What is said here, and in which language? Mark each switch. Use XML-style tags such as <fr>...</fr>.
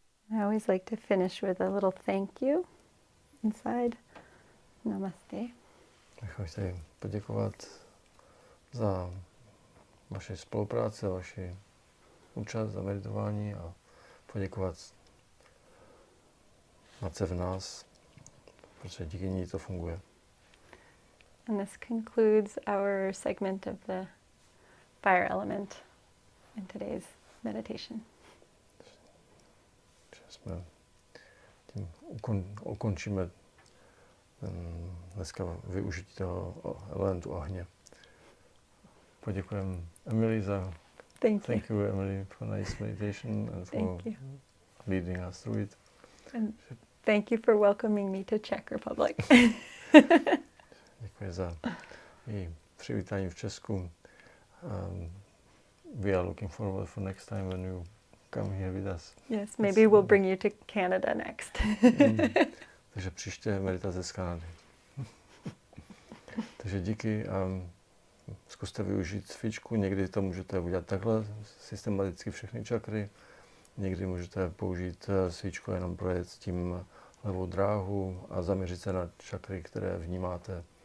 <en>I always like to finish with a little thank you inside. Namaste.</en> <cs>Chci poděkovat za vaši spolupráci, za vaši účast, za meditování a poděkovat Matce v nás, protože díky ní to funguje.</cs> <en>And this concludes our segment of the fire element in today's meditation.</en> <cs>Jsme tím ukončíme dneska využití toho elementu ohně. Poděkujeme Emily za</cs> <en>thank you Emily for nice meditation and for leading us through it. And thank you for welcoming me to Czech Republic.</en> <cs>Děkuji za její přivítání v Česku.</cs> <en>we are looking forward for next time when you come here with us. Yes, maybe we'll bring you to Canada next.</en> <cs>Takže příště meditace z Kanady. Takže díky a zkuste využít cvičku. Někdy to můžete udělat takhle, systematicky všechny čakry. Někdy můžete použít svíčku jenom projet tím levou dráhu a zaměřit se na čakry, které vnímáte.</cs>